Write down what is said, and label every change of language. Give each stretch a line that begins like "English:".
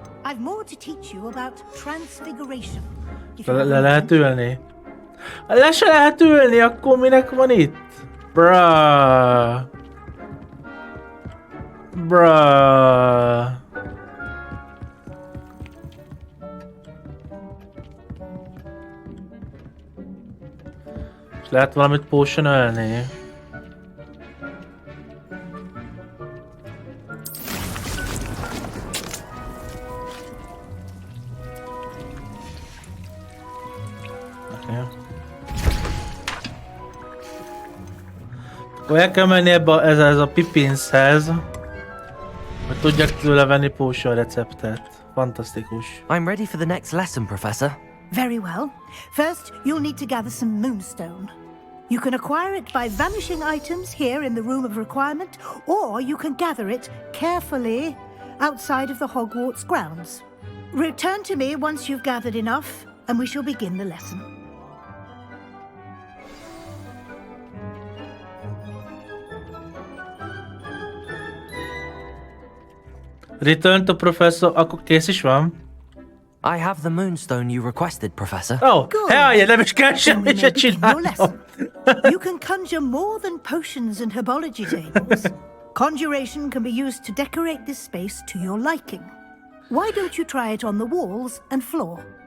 English: I've more to teach you about transfiguration.
Hungarian: Le lehet ülni? Le se lehet ülni, akkor minek van itt? Bruh. Bruh. És lehet valamit potion-ölni? Akkor el kell menni ez a Pippinshez, hogy tudjak tőle venni potion receptet. Fantasztikus.
English: I'm ready for the next lesson, Professor. Very well. First, you'll need to gather some moonstone. You can acquire it by vanishing items here in the Room of Requirement, or you can gather it carefully outside of the Hogwarts grounds. Return to me once you've gathered enough, and we shall begin the lesson. Return to Professor,
Hungarian: akkor kész is van?
English: I have the moonstone you requested, Professor. Oh, hell,
Hungarian: nem is kell semmit se csinálnom.
English: You can conjure more than potions and herbology tables. Conjuration can be used to decorate this space to your liking. Why don't you try it on the walls and floor?